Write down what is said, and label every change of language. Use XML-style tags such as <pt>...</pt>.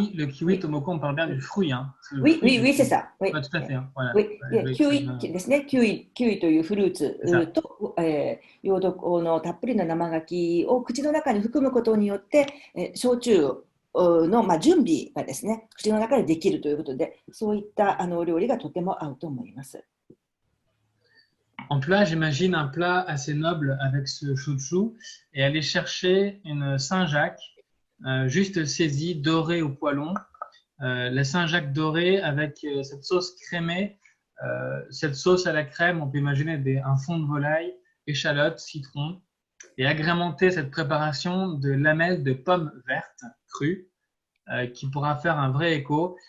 <fr>le kiwi, Tomoko, on parle bien du fruit, hein. Oui, c'est ça. Oui, tout à fait. Voilà. Oui,</fr> <ja>キウイですね。キウイというフルーツと用土のたっぷりの生牡蠣を口の中に含むことによって焼酎の準備がですね、口の中でできるということで、そういったお料理がとても合うと思います。</ja> <fr>En plat, j'imagine un plat assez noble avec ce shochu et aller chercher une Saint-Jacques juste saisie, dorée au poêlon. La Saint-Jacques dorée avec cette sauce crémée, cette sauce à la crème, on peut imaginer un fond de volaille, échalote, citron, et agrémenter cette préparation de lamelles de pommes vertes crues qui pourra faire un vrai écho.</fr>